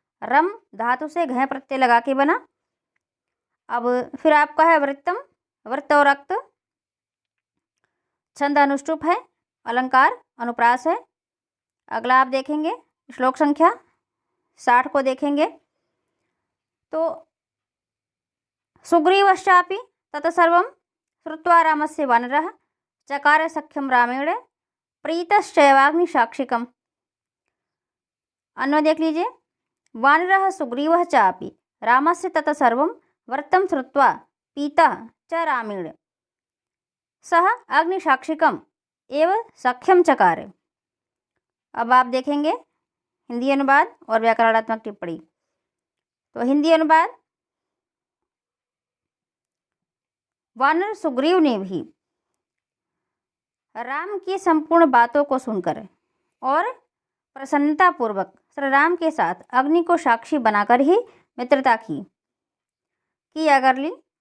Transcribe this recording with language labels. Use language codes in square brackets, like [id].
[hi] रम धातु से घय प्रत्यय लगा के बना। अब फिर आपका है वृत्तम, वृत्त और रक्त। छंद अनुष्टुप है, अलंकार अनुप्रास है। अगला आप देखेंगे श्लोक संख्या 60 को देखेंगे। [sa] तो सुग्रीवश्चापि तत्सर्वं श्रुत्वा रामस्य वानरः चकार सख्यं रामेण प्रीतश्चैवाग्निसाक्षिकम्। [hi] अन्वय देख लीजिए। [sa] वानरः सुग्रीवः चापि रामस्य तत्सर्वं वृत्तं श्रुत्वा पीतः च रामेण सह अग्निसाक्षिकम् एव सख्यं चकार। [hi] अब आप देखेंगे हिंदी अनुवाद और व्याकरणात्मक टिप्पणी। तो हिंदी अनुवाद। वानर सुग्रीव ने भी राम की संपूर्ण बातों को सुनकर और प्रसन्नतापूर्वक श्री राम के साथ अग्नि को साक्षी बनाकर ही मित्रता की कर ली।